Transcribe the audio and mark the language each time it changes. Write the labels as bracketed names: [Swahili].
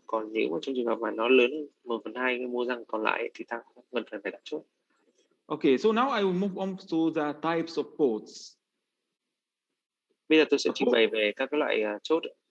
[Vietnamese] Còn nếu mà trong trường hợp mà nó lớn 1/2 cái mô răng còn lại thì ta không cần phải đặt chốt. [English] Okay, so now I will move on to the types of posts. [Vietnamese] Bây giờ tôi sẽ trình bày về các cái loại chốt.